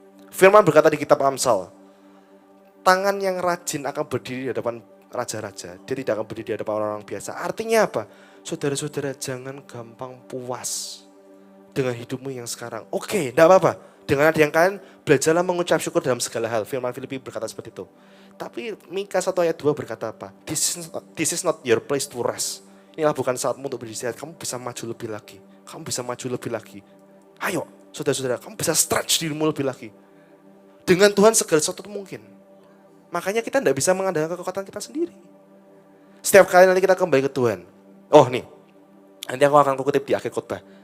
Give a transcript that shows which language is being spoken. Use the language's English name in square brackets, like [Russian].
[Indonesian] Firman berkata di kitab Amsal, tangan yang rajin akan berdiri di hadapan raja-raja. Dia tidak akan berdiri di hadapan orang-orang biasa. Artinya apa? Saudara-saudara jangan gampang puas dengan hidupmu yang sekarang. Oke, tidak apa-apa. Dengan ada yang kalian belajarlah mengucap syukur dalam segala hal. Firman Filipi berkata seperti itu. Tapi Mika 1 ayat 2 berkata apa? [English] This is not your place to rest. [Indonesian] Inilah bukan saatmu untuk beristirahat. Kamu bisa maju lebih lagi. Kamu bisa maju lebih lagi. Ayo, saudara-saudara, kamu bisa stretch dirimu lebih lagi. Dengan Tuhan segala sesuatu mungkin. Makanya kita tidak bisa mengandalkan kekuatan kita sendiri. Setiap kali nanti kita kembali ke Tuhan. Oh nih, nanti aku akan kutip di akhir khotbah.